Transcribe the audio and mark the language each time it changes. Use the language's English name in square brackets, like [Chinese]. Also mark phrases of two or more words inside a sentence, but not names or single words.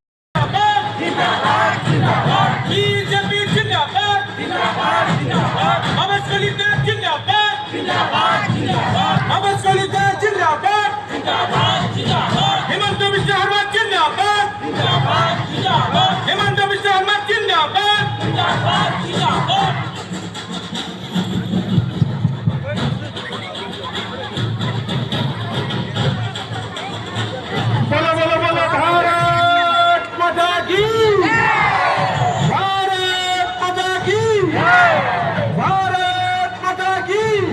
[Hindi] হিমন্ত বিশ্ব শৰ্মা জিন্দাবাদ, হিমন্ত বিশ্ব শৰ্মা জিন্দাবাদ। बोलो बोलो बोलो भारत माता की, भारत माता की, भारत माता की।